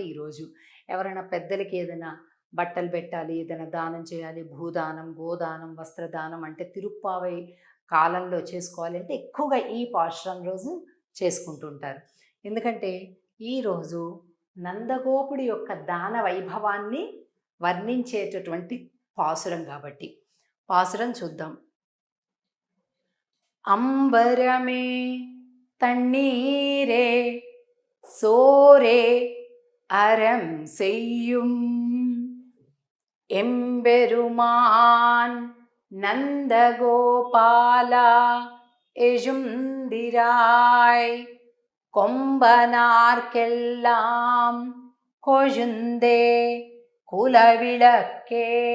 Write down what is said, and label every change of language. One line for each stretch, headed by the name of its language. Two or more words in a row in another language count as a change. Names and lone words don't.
Telugu: ఈరోజు ఎవరైనా పెద్దలకి ఏదైనా బట్టలు పెట్టాలి, ఏదైనా దానం చేయాలి, భూదానం, గోదానం, వస్త్రదానం అంటే తిరుప్పావై కాలంలో చేసుకోవాలి అంటే ఎక్కువగా ఈ పాశురం రోజు చేసుకుంటుంటారు. ఎందుకంటే ఈరోజు నందగోపుడి యొక్క దాన వైభవాన్ని వర్ణించేటటువంటి పాసురం కాబట్టి పాసురం చూద్దాం.
Tamil: అంబరమే தண்ணீரே சோரே அறம் செய்யும் எம்பெருமான் நந்தகோபாலா எஜுந்திராய் கொம்பனார்க்கெல்லாம் கொழுந்தே குலவிளக்கே